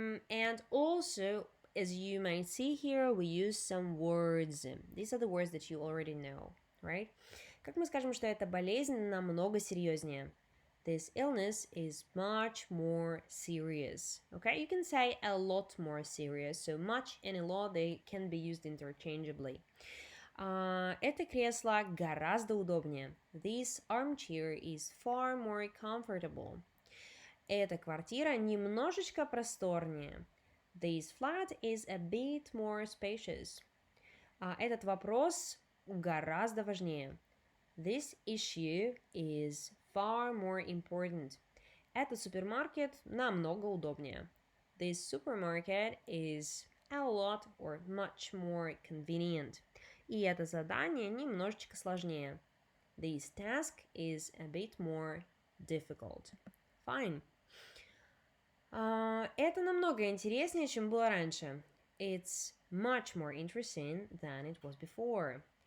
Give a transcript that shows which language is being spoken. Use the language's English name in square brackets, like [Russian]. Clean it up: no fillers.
[English] And also, as you might see here, we use some words. These are the words that you already know, right? [Russian] Как мы скажем, что эта болезнь намного серьезнее? [English] This illness is much more serious. Okay, you can say a lot more serious. So much and a lot, they can be used interchangeably. [Russian] Это кресло гораздо удобнее. [English] This armchair is far more comfortable. [Russian] Эта квартира немножечко просторнее. [English] This flat is a bit more spacious. [Russian] Этот вопрос гораздо важнее. [English] This issue is far more important. [Russian] Этот супермаркет намного удобнее. [English] This supermarket is a lot or much more convenient. [Russian] И это задание немножечко сложнее. [English] This task is a bit more difficult. Fine. [Russian] Это намного интереснее, чем было раньше. [English] It's much more interesting than it was before.